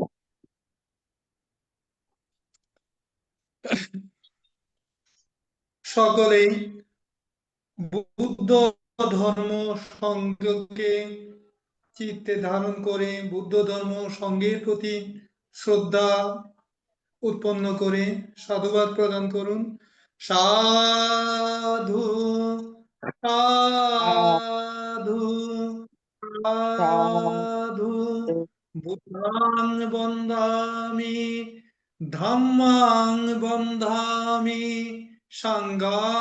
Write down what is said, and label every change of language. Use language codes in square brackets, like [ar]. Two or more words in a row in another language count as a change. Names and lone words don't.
[bn] সকলেই বুদ্ধ ধর্ম সংঘকে চিত্তে ধারণ করে বুদ্ধ ধর্ম সংঘের প্রতি শ্রদ্ধা উৎপন্ন করে সাধুবাদ প্রদান করুন। [pi] সাধু সাধু সাধু বুদ্ধাং বন্দামি ধাম্মাং বন্ধামি সাঙ্গাং